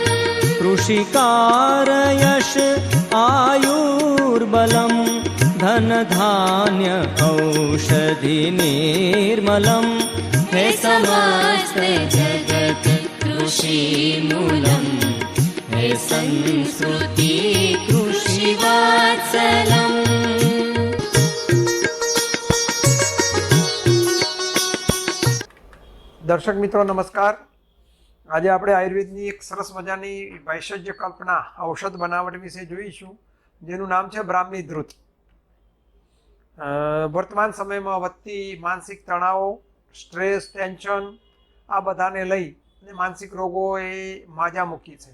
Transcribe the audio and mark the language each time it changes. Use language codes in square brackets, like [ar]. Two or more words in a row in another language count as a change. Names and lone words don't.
[sa] कृषिकारयश आयुर्बलम् धन धान्य औषधि निर्मलम् हे समस्त जगत ऋषिमूलम् हे संस्कृति ऋषिवत्सलम्। [gu] દર્શક મિત્રો નમસ્કાર। આજે આપણે આયુર્વેદની એક સરસ મજાની ભેષજ કલ્પના ઔષધ બનાવટ વિશે જોઈશું, જેનું નામ છે બ્રાહ્મી ધ્રુત। વર્તમાન સમયમાં વધતી માનસિક તણાવો, [en] stress, tension [gu] આ બધાને લઈ અને માનસિક રોગો એ માજા મૂકી છે।